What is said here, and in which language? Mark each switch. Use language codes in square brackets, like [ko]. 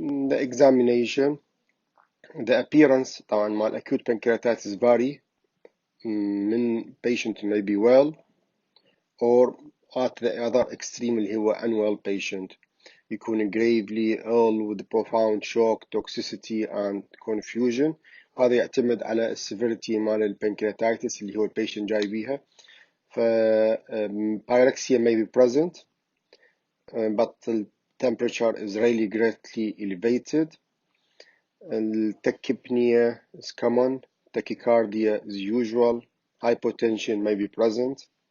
[en] The examination, the appearance [ar] طبعا مع [en] acute pancreatitis vary [ar] من [en] patient may be well or at the other extreme [ar] اللي هو [en] unwell patient [ar] يكون [en] gravely ill with profound shock, toxicity and confusion. [ar] هذا يعتمد على السيفيريتي مال البنكرياتايتس اللي هو البيشنت جاي بيها. [en] ف pyrexia may be present but the temperature is rarely greatly elevated. Tachypnea is common, tachycardia is usual, hypotension may be present.